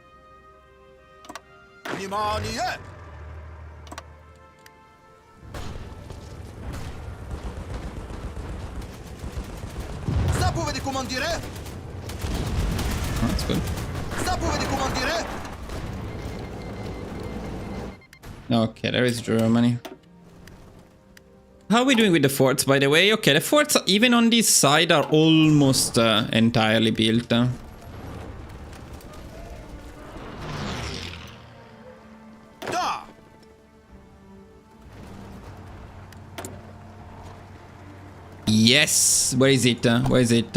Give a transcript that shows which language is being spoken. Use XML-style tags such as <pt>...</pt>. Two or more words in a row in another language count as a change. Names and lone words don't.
<mk>Внимание! Заповеди, командире!</mk> <en>That's good.</en> <mk>Заповеди, командире!</mk> <en>Okay, there is Germany. How are we doing with the forts, by the way? Okay, the forts, even on this side, are almost entirely built. Yes! Where is it? Where is it?</en>